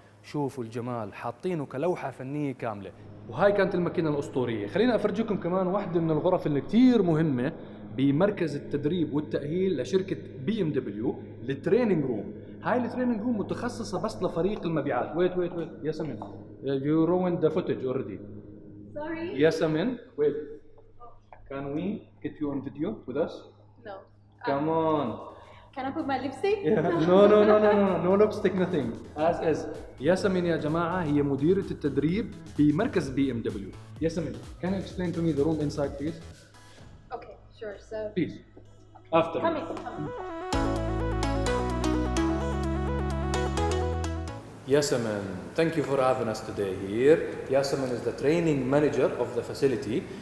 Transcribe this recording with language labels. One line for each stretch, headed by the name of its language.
Arabic: شوفوا الجمال، حاطينه كلوحه فنيه كامله. وهاي كانت الماكينه الاسطوريه. خلينا افرجيكم كمان واحده من الغرف اللي كثير مهمه بمركز التدريب والتاهيل لشركه بي ام دبليو، التريننج روم. هاي التريننج روم متخصصه بس لفريق المبيعات.
English: Wait ياسمين، you ruined the footage already. Sorry. ياسمين, wait. Can we get you on video with us? No. Come on. Can I put my lipstick? No lipstick, nothing. As is.
Arabic: ياسمين يا جماعة هي مديرة التدريب بمركز بي ام دبليو.
English: ياسمين, can you explain to me the room inside, please? Okay, sure. So. Please. After. Come in. Yasemin, thank you for having us today here. Yasemin is the training manager of the facility.